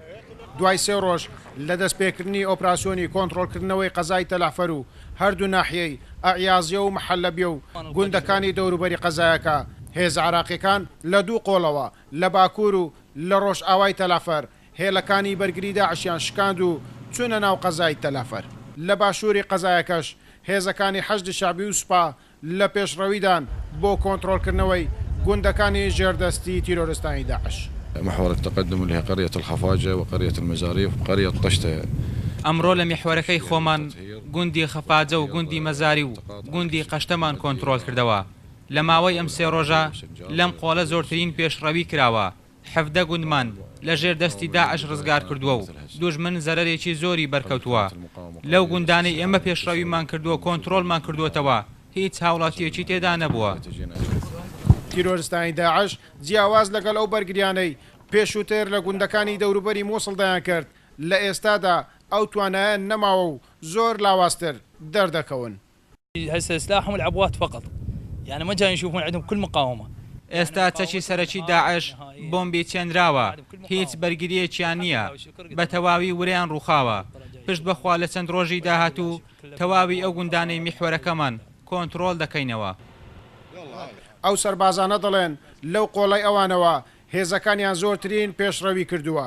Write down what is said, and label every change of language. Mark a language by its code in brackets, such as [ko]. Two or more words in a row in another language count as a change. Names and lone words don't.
[ckb] دوای 3 ڕۆژ لە دەستپێکردنی ئۆپراسیۆنی کۆنتڕۆلکردنەوەی قەزای تەلافەر و هەردوو ناحیەی ئەعیازیە و مەحەلەبیە و گوندەکانی دەوروبەری قەزایەکە هێز عراقیەکان لە دوو قۆڵەوە لە باکوور و لە ڕۆژ ئاوای تەلافەر هێلەکانی بەرگری داعشیان شکاند و چوونە ناو قەزای تەلافەر. لە باشووری قەزایەکەش هێزەکانی حەشد شعبی و سوپا لە پێشڕەویدان بۆ کۆنتڕۆلکردنەوەی گوندەکانی ژێردەستی تیرۆریستانی داعش. [ar] محور التقدم اللي هي قرية الخفاجة وقرية المزاريف وقرية طشتة. [ckb] ئەمڕۆ لە میحوەرەکەی خۆمان گوندی خەفاجە و گوندی مەزاری و گوندی قەشتەمان کۆنتڕۆل کردەوە. لە ماوەی ئەم 3 ڕۆژە لەم قۆڵە زۆرترین پێشڕەوی کراوە. 17 گوندمان لە ژێر دەستی داعش ڕزگار کردووە و دوژمن زەرەرێکی زۆری بەرکەوتووە. لەو گوندانەی ئێمە پێشڕەویمان کردووە کۆنتڕۆلمان کردووەتەوە هیچ هاوڵاتیەکی تێدا نەبووە. تیرۆریستانی داعش جیاواز لەگەڵ ئەو بەرگریانەی پێشووتر لە گوندەکانی دەوروبەری مووسڵدایان کرد لە ئێستادا ئەو توانایە نەماوە و زۆر لاواستر دەردەکەون. [ar] هسه سلاحهم العبوات فقط يعني ما جاي يشوفون عندهم كل مقاومة. [ckb] ئێستا چەکی سەرەکی داعش بۆمبی چێنراوە هیچ بەرگریەکیان نییە بە تەواوی وریان ڕووخاوە. پشت بەخوا لە چەند ڕۆژی داهاتوو تەواوی ئەو گوندانەی میحوەرەکەمان کۆنتڕۆل دەکەینەوە. ئەو سەربازانە دەڵێن لەو قۆڵەی ئەوانەوە هێزەکانیان زۆرترین پێشڕەوی کردووە.